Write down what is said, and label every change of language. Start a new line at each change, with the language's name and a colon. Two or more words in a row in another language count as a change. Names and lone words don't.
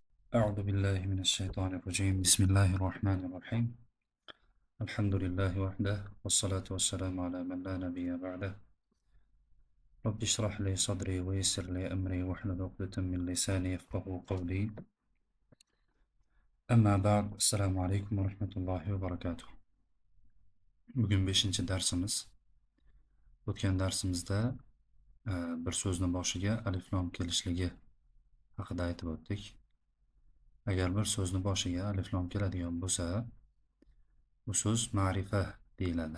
Arabic: أعوذ بالله من الشيطان الرجيم بسم الله الرحمن الرحيم الحمد لله وحده والصلاة والسلام على من لا نبي بعده رب اشرح لي صدري ويسر لي أمري واحلل عقدة من لساني يفقه قولي أما بعد السلام عليكم ورحمة الله وبركاته.
Uzbek: Bugun 5-chi darsimiz. O'tgan darsimizda bir so'zni boshiga alif lam kelishligi haqida aytib o'tdik. Agar bir so'zni boshiga alif lam keladigan bo'lsa, bu so'z ma'rifa deyiladi.